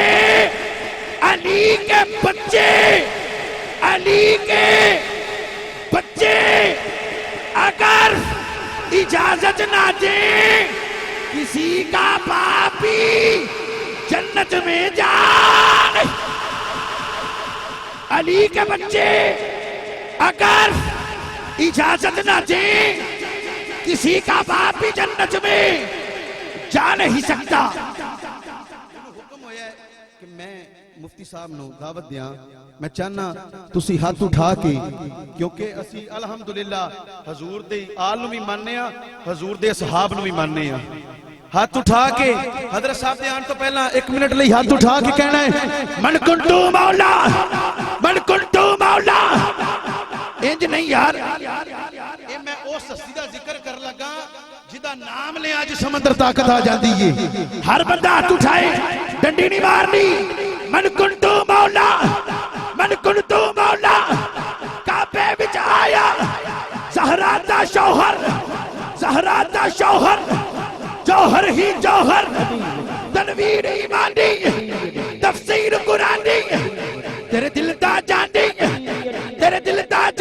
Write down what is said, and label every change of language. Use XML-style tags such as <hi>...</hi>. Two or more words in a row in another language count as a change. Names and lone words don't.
<ur>علی کے بچے، علی کے بچے اگر اجازت نہ دیں کسی کا باپ بھی جنت میں جائے، علی کے بچے اگر اجازت نہ دیں کسی کا باپ بھی جنت میں جا نہیں سکتا۔</ur> <pa>حکم ہویا ہے کہ میں ਮੁਫਤੀ ਸਾਹਿਬ ਨੂੰ ਦਾਵਤ ਦਿਆਂ ਮੈਂ ਚਾਹਨਾ ਤੁਸੀਂ ਹੱਥ ਉਠਾ ਕੇ ਕਿਉਂਕਿ ਅਸੀਂ ਅਲਹਮਦੁਲਿਲਾ ਹਜ਼ੂਰ ਦੇ ਆਲ ਨੂੰ ਵੀ ਮੰਨਦੇ ਆ ਹਜ਼ੂਰ ਦੇ ਅਸਹਾਬ ਨੂੰ ਵੀ ਮੰਨਦੇ ਆ ਹੱਥ ਉਠਾ ਕੇ ਹਜ਼ਰਤ ਸਾਹਿਬ ਦੇ ਆਉਣ ਤੋਂ ਪਹਿਲਾਂ 1 ਮਿੰਟ ਲਈ ਹੱਥ ਉਠਾ ਕੇ ਕਹਿਣਾ ਹੈ</pa> <ar>من كنت مولاه من كنت مولاه</ar> <pa>ਇੰਜ ਨਹੀਂ ਯਾਰ ਇਹ ਮੈਂ ਉਸ ਹਸਤੀ ਦਾ ਜ਼ਿਕਰ ਕਰਨ ਲੱਗਾ ਜਿਹਦਾ ਨਾਮ ਲਿਆ ਅੱਜ ਸਮੁੰਦਰ ਤਾਕਤ ਆ ਜਾਂਦੀ ਏ ਹਰ ਬੰਦਾ ਹੱਥ ਉਠਾਏ ਡੰਡੀ ਨਹੀਂ ਮਾਰਨੀ</pa> <ar>من كنت مولاه</ar> <pa>ਕਾਬੇ ਵਿਚ ਆਇਆ ਜ਼ਹਿਰਾ ਦਾ ਸ਼ੌਹਰ ਜੌਹਰ ਹੀ ਜੌਹਰ ਤਨਵੀਰ ਈਮਾਨੀ ਤਫ਼ਸੀਰ ਕੁਰਾਨੀ ਤੇਰੇ ਦਿਲ ਦਾ ਜਾਨੀ ਮੇਰੇ ਦਿਲ ਦਾ</pa>